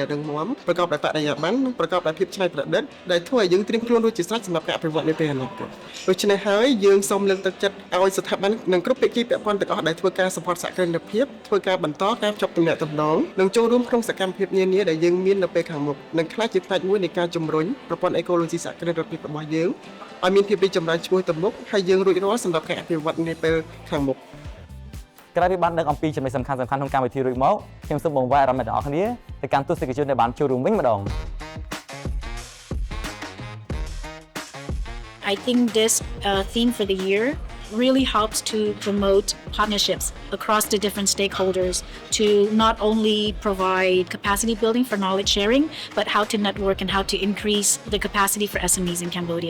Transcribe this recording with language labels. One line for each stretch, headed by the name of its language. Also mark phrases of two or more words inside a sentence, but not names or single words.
Khmer: រឹងមាំប្រកបដោយបរិយាបន្ននិងប្រកបដោយភាពច្នៃប្រឌិតដែលធ្វើឲ្យយើងត្រៀមខ្លួនរួចជាស្រេចសម្រាប់ការអភិវឌ្ឍនៅពេលអនាគតដូច្នេះហើយយើងសូមលើកទឹកចិត្តឲ្យស្ថាប័ននិងគ្រប់ភាគីពាក់ព័ន្ធទាំងអស់ដែលធ្វើការ support សហគ្រិនភាពធ្វើការបន្តការភ្ជាប់ទំនាក់ទំនងនិងចូលរួមក្នុងសកម្មភាពនានាដែលយើងមាននៅពេលខាងមុខនិងខ្លះជាផ្នែកមួយនៃការជំរុញប្រព័ន្ធអេកូឡូស៊ីសហគ្រិនភាពរបស់យើងឲ្យមានភាពរីកចម្រើនឆ្ពោះទៅមុខហើយយើងរួចរាល់សម្រាប់ការអភិវឌ្ឍនាពេលខាងមុខ ក្រោយពីបានដឹងអំពីចំណុចសំខាន់ៗក្នុងកម្មវិធីរួចមកខ្ញុំសូមបង្វែរអារម្មណ៍អ្នកទាំងអស់គ្នាទៅកាន់ទស្សនិកជនដែលបានចូលរួមវិញម្ដង
English: I think this theme for the year really helps to promote partnerships across the different stakeholders to not only provide capacity building for knowledge sharing, but how to network and how to increase the capacity for SMEs in Cambodia.